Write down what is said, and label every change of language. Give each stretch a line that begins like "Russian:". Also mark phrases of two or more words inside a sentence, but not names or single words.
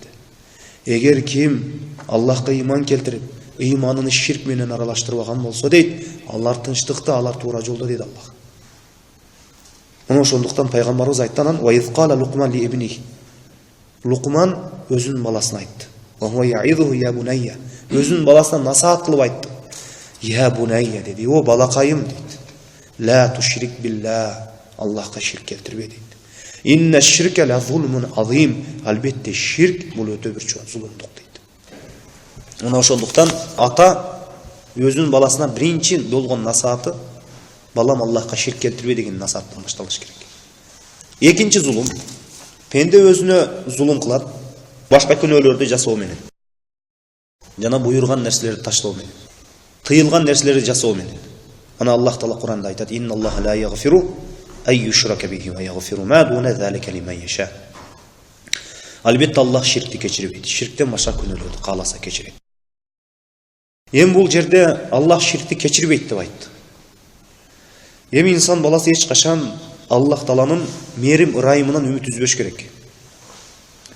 Kyrgyz: Эгер ким Аллахка иман келтирип, иманын ширк менен аралаштырбаган болсо дейт, алар тынчтыкта, алар туура жолдо дейт Аллах. Мына ошондуктан пайгамбарыбыз айткан:
Arabic: "وإذ قال لقمان لابنه."
Kyrgyz: Луқман өзүнүн баласына айтты.
Arabic: "وهو يعظه يا بني."
Kyrgyz: Өзүнүн баласына насаат кылып айтты.
Arabic: "يا بني"
Kyrgyz: деди, "О балакайым" дейт.
Arabic: "لا تشرك بالله."
Kyrgyz: Аллахка ширк келтирбе дейт.
Arabic: "إن الشرك لظلم عظيم."
Kyrgyz: Албетте ширк бул өтө бир чоң зулумдук дейт. Мына ошондуктан ата өзүнүн баласына биринчи болгон насааты: "Балам, Аллахка ширк келтирбе" деген насааттан башталыш керек. Экинчи зулум, пенде өзүнө зулум кылат башка күнөөлөрдү жасоо менен, жана буйруган нерселерди таштоо менен, тыйылган нерселерди жасоо менен. Ана Аллах Таала Куранда айтат:
Arabic: "إن الله لا يغفر أن يشرك به ويغفر ما دون ذلك لمن يشاء."
Kyrgyz: Албетте Аллах ширкти кечирбейт. Ширктен башка күнөөлөрдү кааласа кечирет. Эми бул жерде Аллах ширкти кечирбейт деп айтты. Эми инсан баласы эч качан Аллах Тааланын мерим ырайымынан үмүт үзбөш керек.